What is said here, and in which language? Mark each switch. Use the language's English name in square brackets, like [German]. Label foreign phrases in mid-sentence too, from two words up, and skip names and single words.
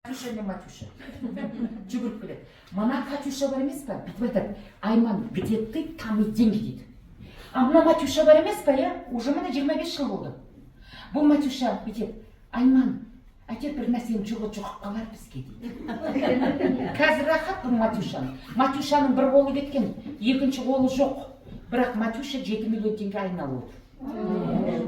[Kazakh] Катюша не Матюша. Жүгіріп келеді. Мана Катюша бар емес па? Бүйтіп айтады. Айман, [Russian] где ты, там и деньги [Kazakh] дейді. А мына Матюша бар емес па, я? Уже міне 25 жыл болды. Бұл Матюша бүйтеді. Айман, әйтеуір бір нәрсенің жоғы жоқ қалар бізге дейді. Қазір рахат бұл Матюшаның. Матюшаның бір қолы кеткен, екінші қолы жоқ. Бірақ Матюша 7 миллион теңге айналып отыр.